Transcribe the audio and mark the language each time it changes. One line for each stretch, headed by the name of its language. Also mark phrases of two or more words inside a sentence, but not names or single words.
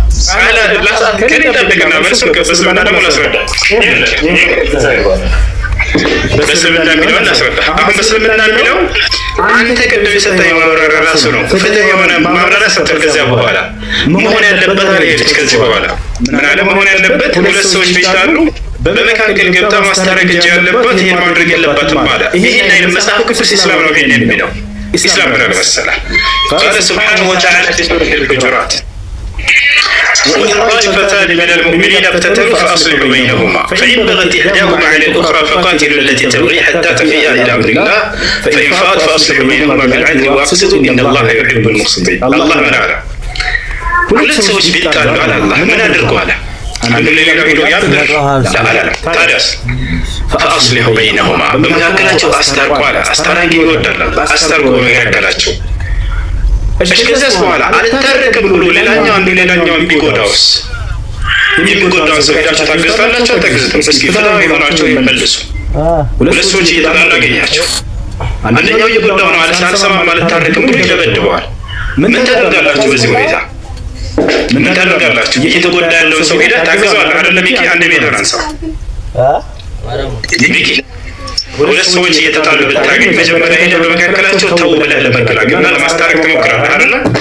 Amharic: በእስልምና ደግሞ ላስረዳ በእስልምና የሚለው እናስረዳ። አሁን በእስልምና የሚለው አንተ ቅድም የሰጠኝ ማብራሪያ ራሱ ነው። ፍትህ የሆነ ማብራሪያ ሰጠህ። ከዚያ በኋላ መሆን ያለበት አልሄደች። ከዚህ በኋላ ምን አለ መሆን ያለበት? ሁለት ሰዎች ቢጣሉ በመካከል ገብታ ማስታረቅ እንጂ ያለባት ይሄን ማድረግ የለባትም አለ። ይሄን አይደል መጽሐፍ ቅዱስ ኢስላም ነው ይሄን የሚለው።
Arabic: إسلام من المسألة قال سبحانه وتعالى في سورة الحجرات وإن طائفتان من المؤمنين اقتتلوا فأصلحوا بينهما فإن بغت إحداهما على الأخرى فقاتلوا التي تبغي حتى تفيء إلى أمر الله فإن فاءت فأصلحوا بينهما بالعدل وأقسطوا إن الله يحب المقسطين الله من أعلم ሁለት
Amharic: ሰዎች ቢጣሉ አለ አላህ ምን አድርጉ አለ አንዱ ለሌላው ሄዶ ያብር لا ታዲያስ
Arabic: فأصلحوا بينهما
Amharic: በመካከላቸው አስታርቁ አለ አስታራቂ ይወዳል አስታርቁ በመካከላቸው እሺ ከዛስ በኋላ አልታረቅም ብሎ ሌላኛው አንዱ ሌላኛውን ቢጎዳውስ የሚጎዳውን ሰው ሄዳችሁ ታገዛላችሁ አታገዙትም እስኪ ፍትሃዊ ሆናቸው ይመልሱ ሁለት ሰዎች እየተጣሉ አገኛቸው አንደኛው እየጎዳው ነው አልሰማ ማለት ታረቅም ብሎ ይደበድበዋል ምን ታደርጋላችሁ በዚህ ሁኔታ ምን ታደርጋላችሁ እየተጎዳ ያለውን ሰው ሄዳ ታገዛላችሁ አይደለም ይሄ አንድ ሜትር አንሳ ሚኪ ሁለት ሰዎች እየተጣሉ ብታገኝ መጀመሪያ ሄደህ በመካከላቸው ተው ብለህ ለመገላገልና ለማስታረቅ ትሞክራለህ አይደል